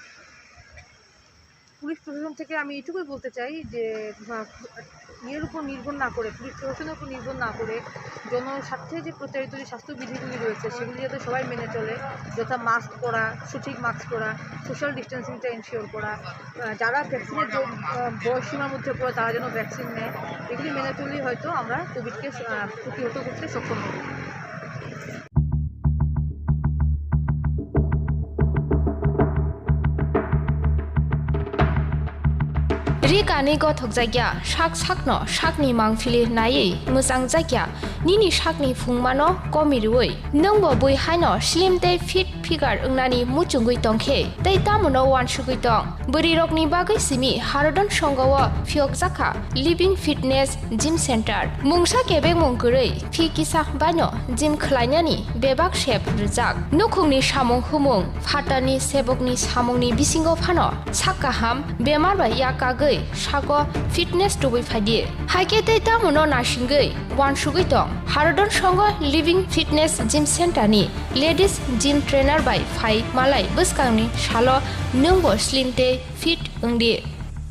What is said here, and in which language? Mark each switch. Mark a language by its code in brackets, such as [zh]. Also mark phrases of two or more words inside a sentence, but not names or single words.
[bn] পুলিশ প্রশাসন থেকে আমি এটুকুই বলতে চাই যে পুলিশ প্রশাসনের উপর নির্ভর না করে জনস্বার্থে যে প্রচারিত যে স্বাস্থ্যবিধিগুলি রয়েছে সেগুলি যাতে সবাই মেনে চলে, যথা মাস্ক পরা, সঠিক মাস্ক পরা, [en] social distancing-টা ensure [bn] করা, যারা ভ্যাকসিনের বয়সসীমার মধ্যে পড়ে তারা যেন ভ্যাকসিন নেয়, এগুলি মেনে চললেই হয়তো আমরা কোভিডকে প্রতিহত করতে সক্ষম হব। [trp] Rikani gothok jagya shak sakno shakni mangfili nai musang jagya nini shakni phungmano komirui nongbo bui haino [en] slim day fit figure [trp] ungnani muchungui tongkhe tei tamono wan shugui tong buri rokni bagai simi harodon songawo phiok jaka living fitness gym center mungsa kebek mungkurei phi kisa bano gym khlainani bebak shep rujak nukhungni samung humung phatani sebokni samungni bisingo phano sakkaham bemar ba yakagei sago fitness tubui phadi haike tei tamono nasingei wan shugui tong harodon songo living fitness gym center ni [en] ladies gym trainer [trp] by phai malai buskangni salo nungbo slim te fit ungdi